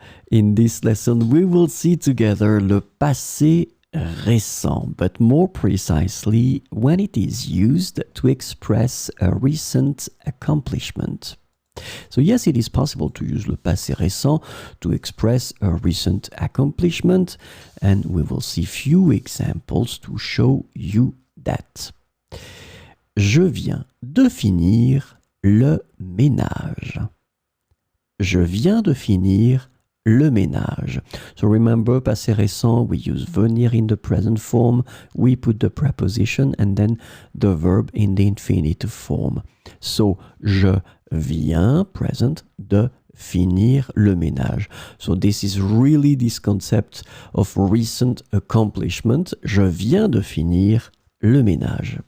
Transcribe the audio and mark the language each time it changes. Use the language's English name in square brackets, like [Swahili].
[English] In this lesson, we will see together le passé récent, but more precisely when it is used to express a recent accomplishment. So yes, it is possible to use le passé récent to express a recent accomplishment, and we will see few examples to show you that. [French] Je viens de finir le ménage. Je viens de finir le ménage. [English] So remember, passé récent, we use venir in the present form, we put the preposition and then the verb in the infinitive form. [French] So, je viens, present, de finir le ménage. [English] So this is really this concept of recent accomplishment. [French] Je viens de finir le ménage.